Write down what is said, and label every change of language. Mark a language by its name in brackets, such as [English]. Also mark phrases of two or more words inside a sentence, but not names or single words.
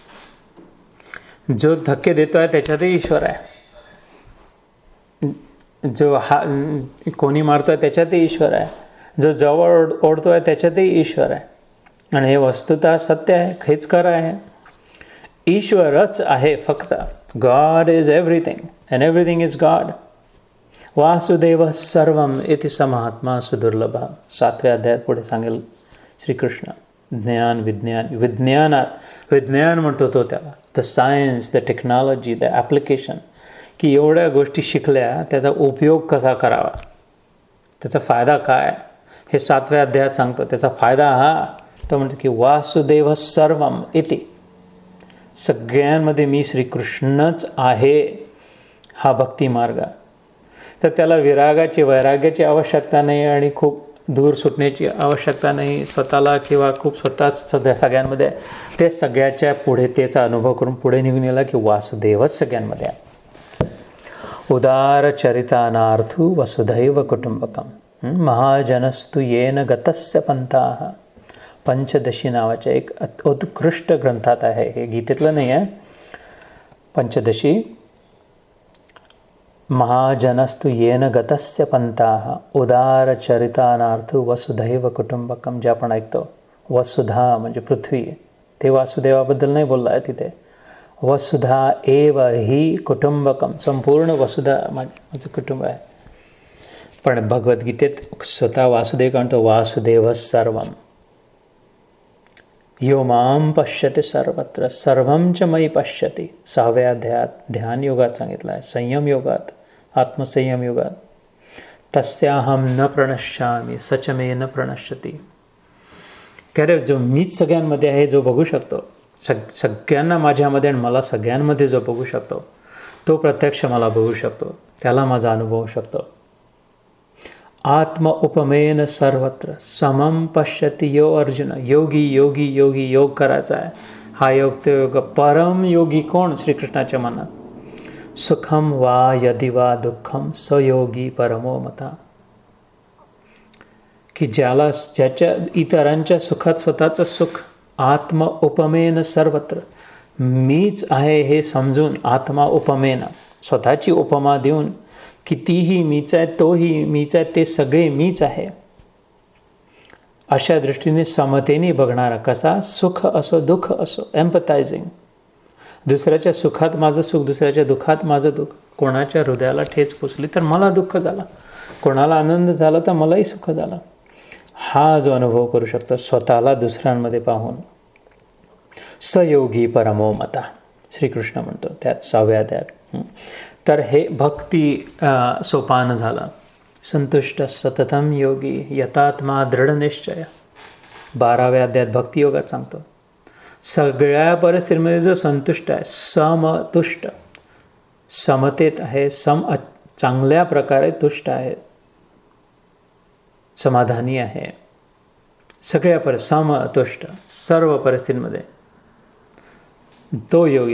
[Marathi] जो धक्के देतो आहे त्याच्यातही ईश्वर आहे, जो कोणी मारतो आहे त्याच्यातही ईश्वर आहे, जो जवळ ओढतो आहे त्याच्यातही ईश्वर आहे. आणि हे वस्तुतः सत्य आहे, हेच खरं आहे. ईश्वरच आहे फक्त. [English] God is everything and everything is God. [Sanskrit] वासुदेव सर्वम इति समहात्मा सुदुर्लभ. [Marathi] 7व्या अध्यायात पुढे सांगेल श्रीकृष्ण. ज्ञान विज्ञान म्हणतो तो त्याला. [English] the science, the technology, the application, [Marathi] की एवढ्या गोष्टी शिकल्या त्याचा उपयोग कसा करावा, त्याचा फायदा काय, हे 7व्या अध्यायात सांगतो. त्याचा फायदा हा तो म्हणतो की [Sanskrit] वासुदेव सर्वम इति, [Marathi] सगळ्यांमध्ये मी श्रीकृष्णच आहे, हा भक्ती मार्ग. तर त्याला वैराग्याची आवश्यकता नाही आणि खूप दूर सुटण्याची आवश्यकता नाही स्वतःला, किंवा खूप स्वतःच सगळ्यांमध्ये. ते सगळ्याच्या पुढे त्याचा अनुभव करून पुढे निघून गेला की वासुदेवच सगळ्यांमध्ये आहे. [Sanskrit] उदार चरितानार्थू वसुधैव कुटुंबकम महाजनस्तु येन गतस्य पंथाः. [Marathi] पंचदशी नावाच्या एक उत्कृष्ट ग्रंथात आहे, हे गीतेतलं नाही आहे. पंचदशी. [Sanskrit] महाजनस्तु येन गतस्य पंथाः उदार चरितानार्थू वसुधैव कुटुंबकम. [Marathi] जे आपण ऐकतो वसुधा म्हणजे पृथ्वी, ते वासुदेवाबद्दल नाही बोलला आहे तिथे. [Sanskrit] वसुधा एव ही कुटुंबकम, [Marathi] संपूर्ण वसुधा माझं कुटुंब आहे. पण भगवद्गीतेत स्वतः वासुदेव म्हणतो [Sanskrit] वासुदेव सर्वम यो माम पश्यते सर्वत्र सर्वं च मयि पश्यति. [Marathi] 6व्या अध्यायात ध्यान योगात सांगितलं आहे, संयम योगात, आत्मसंयम योगात. [Sanskrit] तस्याहम न प्रणश्यामी सच मे न प्रणश्यति. [Marathi] खरं जो मीच सगळ्यांमध्ये आहे, जो बघू शकतो सगळ्यांना माझ्यामध्ये आणि मला सगळ्यांमध्ये जो बघू शकतो, तो प्रत्यक्ष मला बघू शकतो, त्याला माझा अनुभव होऊ शकतो. [Sanskrit] आत्म उपमेन सर्वत्र समम पश्यति यो अर्जुन. [Marathi] योगी योग करायचा आहे. हा योग तो योग. परम योगी कोण? श्रीकृष्णाच्या मनात. [Sanskrit] सुखम वा यदि वा दुःखम स योगी परमो मता. [Marathi] की ज्याच्या इतरांच्या सुखात स्वतःचं सुख. [Sanskrit] आत्म उपमेन सर्वत्र, [Marathi] मीच आहे हे समजून. [Sanskrit] आत्मा उपमेन, [Marathi] स्वतःची उपमा देऊन, कितीही मीच आहे, तोही मीच आहे, ते सगळे मीच आहे, अशा दृष्टीने समतेने बघणारा. कसा? सुख असो दुःख असो, एम्पथायझिंग. दुसऱ्याच्या सुखात माझं सुख, दुसऱ्याच्या दुःखात माझं दुःख. कोणाच्या हृदयाला ठेच पोचली तर मला दुःख झाला, कोणाला आनंद झाला तर मलाही सुख झाला. हा जो अनुभव करू शकतो स्वतःला दुसऱ्यांमध्ये पाहून. [Sanskrit] सयोगी परमो मता [Marathi] श्रीकृष्ण म्हणतो त्यात 6व्या अध्यायात. तर हे भक्ती सोपान झालं. [Sanskrit] संतुष्ट सततम योगी यतात्मा दृढनिश्चय [Marathi] 12व्या अध्यायात भक्तियोगात सांगतो. सगळ्या परिस्थितीमध्ये जो संतुष्ट आहे, समतुष्ट, समतेत आहे, चांगल्या प्रकारे तुष्ट आहे, समाधानी आहे, सगळ्या समतुष्ट सर्व परिस्थितीमध्ये, तो योगी.